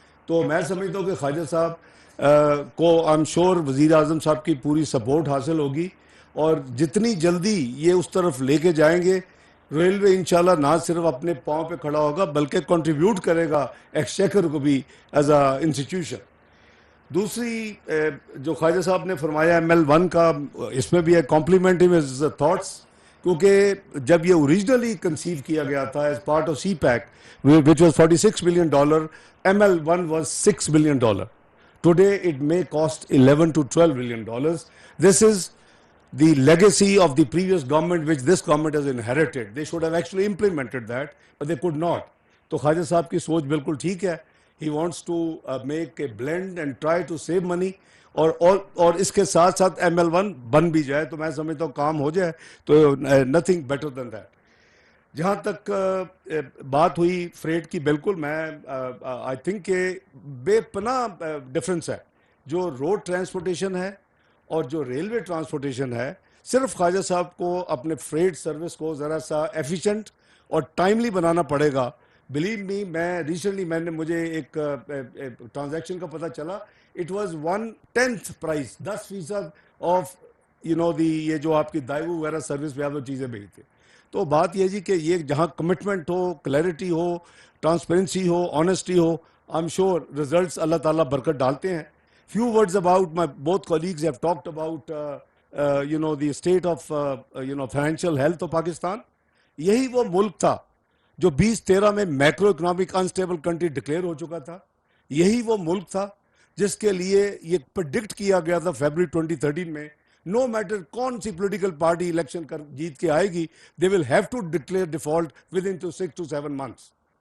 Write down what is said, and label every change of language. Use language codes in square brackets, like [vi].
[ur] تو میں سمجھتا ہوں کہ خواجہ صاحب کو آئی ایم شیور وزیر اعظم صاحب کی پوری سپورٹ حاصل ہوگی، اور جتنی جلدی یہ اس طرف لے کے جائیں گے، ریلوے انشاءاللہ نہ صرف اپنے پاؤں پہ کھڑا ہوگا بلکہ کنٹریبیوٹ کرے گا ایکسچیکر کو بھی ایز اے انسٹیٹیوشن. دوسری جو خواجہ صاحب نے فرمایا ML1 کا، اس میں بھی ہے کمپلیمنٹ ہز تھاٹس، کیونکہ جب یہ اوریجنلی کنسیو کیا گیا تھا as part of C pack [en] which was $46 billion, ML1 was $6 billion. Today it may cost $11 to $12 billion. This is the legacy of the previous government which this government has inherited. They should have actually implemented that, but they could not. [ur] تو خواجہ صاحب کی سوچ بالکل ٹھیک ہے. [en] He wants to make a blend and try to save money, [ur] اور اس کے ساتھ ساتھ ML1 بن بھی جائے تو میں سمجھتا ہوں کام ہو جائے، تو [en] nothing better than that. [ur] جہاں تک بات ہوئی فریٹ کی، بالکل میں آئی تھنک کہ بے پناہ ڈفرینس ہے جو روڈ ٹرانسپورٹیشن ہے اور جو ریلوے ٹرانسپورٹیشن ہے. صرف خواجہ صاحب کو اپنے فریٹ سروس کو ذرا سا ایفیشینٹ اور ٹائملی بنانا پڑے گا. بلیو می، میں نے مجھے ایک ٹرانزیکشن کا پتہ چلا، اٹ واز 1/10 پرائز، 10% آف یہ جو آپ کی دائیو وغیرہ سروس پہ آپ وہ چیزیں بھیجتے. تو بات یہ جی کہ یہ جہاں commitment ہو، clarity ہو، transparency ہو، honesty ہو، I am sure results اللہ تعالیٰ برکت ڈالتے ہیں. [en] Few words about both colleagues have talked about the state of financial health of Pakistan. [ur] یہی وہ ملک تھا جو 2013 میں macro economic unstable country declare ہو چکا تھا. یہی وہ ملک تھا جس کے لیے یہ پرڈکٹ کیا گیا تھا فیبرری 2013 میں, نو میٹر کون سی پولیٹیکل پارٹی الیکشن جیت کے آئے گی, [en] They will have to declare default within 6 to 7 months.